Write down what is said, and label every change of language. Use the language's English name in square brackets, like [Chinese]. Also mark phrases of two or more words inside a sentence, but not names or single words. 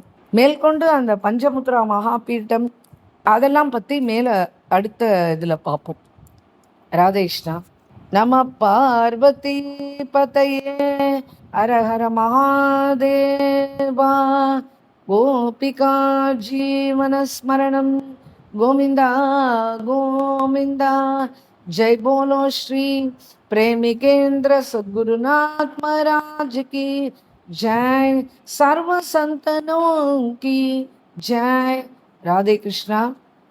[Tamil] மேற்கொண்டு அந்த பஞ்சமுத்ரா மகாபீட்டம் அதெல்லாம் பற்றி மேலே அடுத்த இதில் பார்ப்போம். [Sanskrit] ராதேஷ்ணா. नम पार्वती पतये हरहर महादेवा. गोपिका जीवनस्मरणं गोविन्दा गोविन्दा. [Hindi] जय बोलो श्री प्रेमिकेंद्र सद्गुरुनाथ महाराज की जय. सर्व संतनों की जय. राधे कृष्णा.